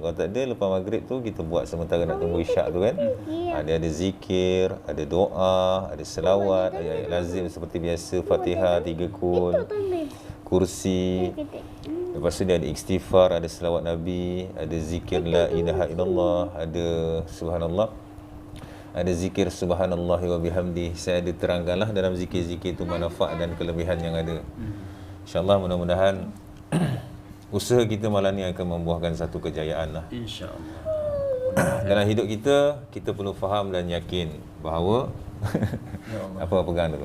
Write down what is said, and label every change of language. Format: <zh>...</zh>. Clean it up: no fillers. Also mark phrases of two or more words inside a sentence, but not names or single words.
<ms>Kalau tak ada, lepas maghrib tu kita buat sementara nak tunggu isyak tu kan. Dia ada zikir, ada doa, ada selawat, ayat-ayat lazim seperti biasa, Fatihah 3 kun, kursi. Lepas tu dia ada istighfar, ada selawat Nabi, ada zikir</ms> <ar>لا إله إلا الله,</ar> <ms>ada subhanallah, ada zikir</ms> <ar>سبحان الله وبحمده.</ar> <ms>Saya ada terangkanlah dalam zikir-zikir itu manfaat dan kelebihan yang ada. InsyaAllah mudah-mudahan usaha kita malam ni akan membuahkan satu kejayaan lah. InsyaAllah. Dalam hidup kita perlu faham dan yakin bahawa apa pegang dulu.</ms>